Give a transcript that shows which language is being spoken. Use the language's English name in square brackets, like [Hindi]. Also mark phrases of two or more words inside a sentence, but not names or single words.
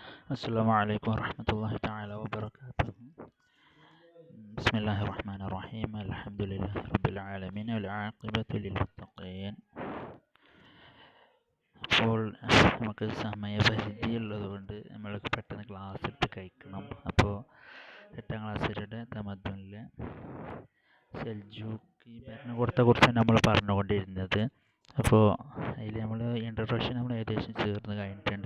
[Arabic] السلام عليكم ورحمة الله تعالى وبركاته. بسم الله الرحمن الرحيم. الحمد لله رب العالمين والعاقبة للمتقين. [Malayalam] അപ്പോൾ നമുക്ക് സമയപരിധിയുള്ളത് കൊണ്ട് നമ്മൾക്ക് പെട്ടെന്ന് ക്ലാസ് എടുത്ത് കഴിക്കണം. അപ്പോൾ 8ാം ക്ലാസ്സിലൂടെ തമദ്ദുനിലെ സെൽജൂക്കി ഭരണകൂടത്തെക്കുറിച്ചാണ് നമ്മൾ പറഞ്ഞുകൊണ്ടിരുന്നത്. അപ്പോൾ അതിൽ നമ്മൾ ഇൻട്രൊഡക്ഷൻ നമ്മൾ ഏകദേശം ചേർന്ന് കഴിഞ്ഞിട്ടുണ്ട്.